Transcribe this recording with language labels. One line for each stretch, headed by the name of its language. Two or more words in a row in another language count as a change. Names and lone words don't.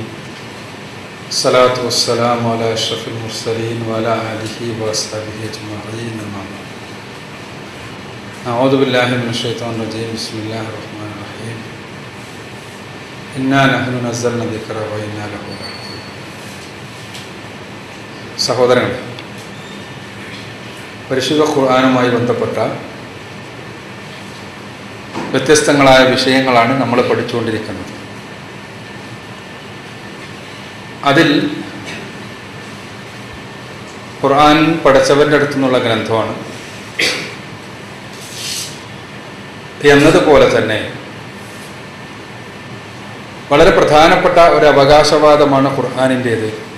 Arabic: الصلاة والسلام على أشرف المرسلين وعلى آله وأصحابه أجمعين. أما بعد. أعوذ بالله من الشيطان الرجيم. بسم الله الرحمن الرحيم. إنا نحن نزلنا الذكر وإنا له لحافظون.
Malayalam: സഹോദരങ്ങളെ, പരിശുദ്ധ ഖുർആനുമായി ബന്ധപ്പെട്ട വ്യത്യസ്തങ്ങളായ വിഷയങ്ങളാണ് നമ്മൾ പഠിച്ചുകൊണ്ടിരിക്കുന്നത്. അതിൽ ഖുർആൻ പഠിച്ചവൻ്റെ അടുത്തു നിന്നുള്ള ഗ്രന്ഥമാണ് എന്നതുപോലെ തന്നെ വളരെ പ്രധാനപ്പെട്ട ഒരു അവകാശവാദമാണ് ഖുർആനിൻ്റേത്.